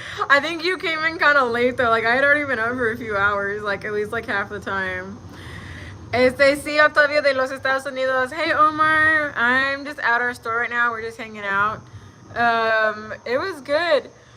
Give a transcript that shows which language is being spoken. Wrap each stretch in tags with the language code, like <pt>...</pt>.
<en>I think you came in kind of late though. Like I had already been up for a few hours, like at least like half the time.</en> <es>Sí, Octavio de los Estados Unidos.</es> <en>Hey Omar, I'm just at our store right now. We're just hanging out. It was good.</en>